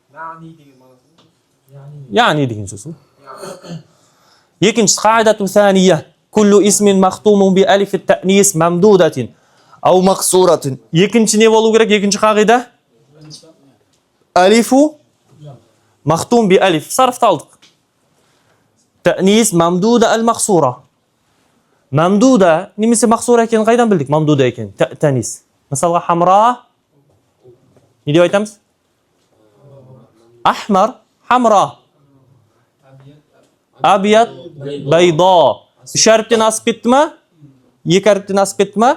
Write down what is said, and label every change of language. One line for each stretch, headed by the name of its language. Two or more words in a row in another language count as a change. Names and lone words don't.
Kazakh: Yani деген сөз. Екінші қағидату сания.
Arabic: كل اسم مختوم بألف التأنيث ممدودة أو مقصورة.
Kazakh: Екінші не болу керек? Екінші қағида?
Arabic: ألف مختوم بألف.
Kazakh: Сарфты алдық.
Arabic: تأنيث ممدودة المقصورة.
Kazakh: Mamduda немесе мақсура екенін қайдан білдік? Mamduda екен. Ta'nis. Мысалға хамра. Не деп айтамыз?
Arabic: أحمر، حمراء. أبيض، بيضاء.
Kazakh: Үш әріптен асып кетті ма? Екі әріптен асып кетті ма?